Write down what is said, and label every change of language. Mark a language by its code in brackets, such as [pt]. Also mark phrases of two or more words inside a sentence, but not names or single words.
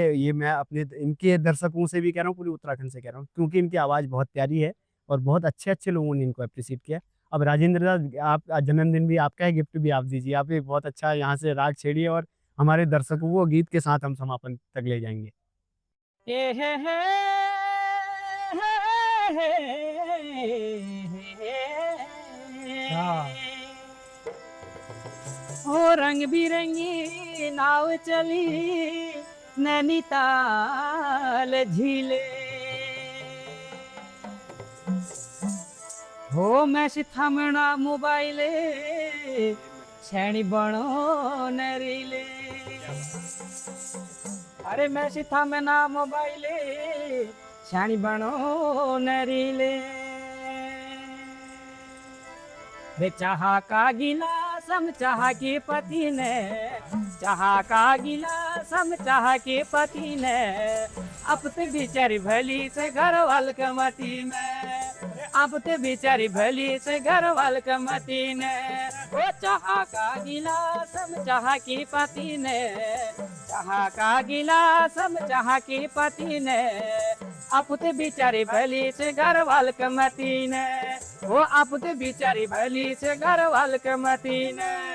[hi] ये मैं अपने इनके दर्शकों से भी कह रहा हूँ, पूरे उत्तराखंड से कह रहा हूँ, क्योंकि इनकी आवाज़ बहुत प्यारी है और बहुत अच्छे-अच्छे लोगों ने इनको एप्रिशिएट किया। अब राजेंद्र दा आप जन्मदिन भी आपका है, गिफ्ट भी आप दीजिए। आप एक बहुत अच्छा यहाँ से राग छेड़िए और हमारे दर्शकों को गीत के साथ हम समापन तक ले जाएँगे। ए हे हे हाँ, [kfy] ओ रंग बिरंगी नाव चली नैनीताल झीले हो मैं थामना मोबाइले छेणी बणो नरीले अरे मैं थामना मोबाइले छेणी बणो नरीले वे चाह का गिलास हम चाह के पति ने चाह का गिलास हम चाह के पति ने अब तो बिचारी भली से घर वाल कमती में अब तो बिचारी भली से घर वाल कमती ने वो चाह का गिलास हम चाह के पति ने चाह का गिलास हम चाह के पति ने अब तो बिचारी भली से घर वाल कमती ने वो आप तो बिचारी भली से घर वाल कमती ने